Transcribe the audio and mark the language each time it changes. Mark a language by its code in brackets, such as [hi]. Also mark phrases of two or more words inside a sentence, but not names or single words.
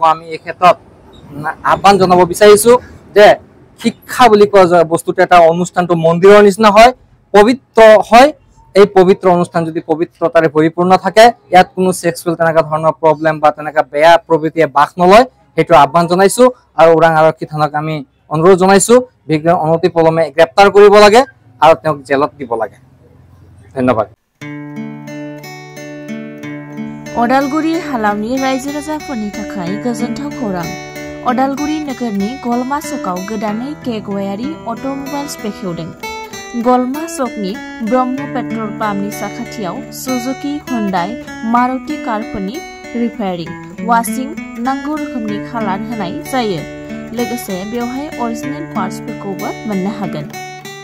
[as] আমি এই ক্ষেত্ৰত আহ্বান জনাব বিচাৰিছোঁ যে শিক্ষা বুলি কোৱা বস্তুটো এটা অনুষ্ঠানটো মন্দিৰৰ নিচিনা হয় পবিত্ৰ হয় এই পবিত্ৰ অনুষ্ঠান যদি পবিত্ৰতাৰে পৰিপূৰ্ণ থাকে ইয়াত কোনো সেক্সুৱেল তেনেকুৱা ধৰণৰ প্ৰব্লেম বা তেনেকুৱা বেয়া প্ৰবৃত্তিয়ে বাস নলয় সেইটো আহ্বান জনাইছোঁ আৰু ওৰাং আৰক্ষী থানাক আমি অনুৰোধ জনাইছোঁ বিজ্ঞান অনতি পলমে গ্ৰেপ্তাৰ কৰিব লাগে আৰু তেওঁক জেলত দিব লাগে ধন্যবাদ [brx] अदालगुरि हालामनि रायजो राजाफोरनि थाखाय गोजोनथाव खौरां अदालगुरि नोगोरनि गलमा सकआव गोदानै केगवायारि अट'मबाइल्स बेखेवदों गलमा सकनि ब्रह्म पेट्रल पाम्पनि साखाथियाव सुजुकी हुन्डाई मारुति कारफोरनि [en] repairing washing [brx] नांगौ रोखोमनि खालार होनाय जायो लोगोसे बेवहाय [en] original parts [brx] मोननो हागोन।